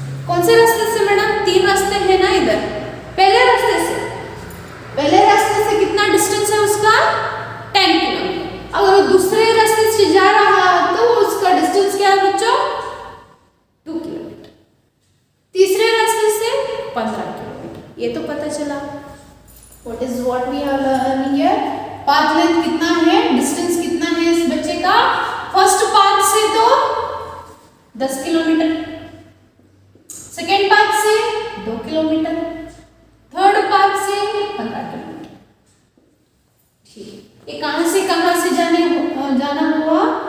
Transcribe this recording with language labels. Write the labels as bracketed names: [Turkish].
[Hindi] कौन से रास्ते से मैडम? 3 रास्ते हैं ना इधर। पहले रास्ते से कितना डिस्टेंस है उसका? 10 किलोमीटर। अगर वो दूसरे रास्ते से जा रहा तो उसका डिस्टेंस क्या है बच्चों? 2 किलोमीटर। तीसरे रास्ते से 15 किलोमीटर। ये तो पता चला। [English] What is what we are learning here? [Hindi] Path length कितना है, डिस्टेंस कितना है इस बच्चे का? फर्स्ट पाथ से तो 10 किलोमीटर, सेकेंड पाथ से 2 किलोमीटर, थर्ड पाथ से 15 किलोमीटर। ठीक है, ये कहां से जाना हुआ?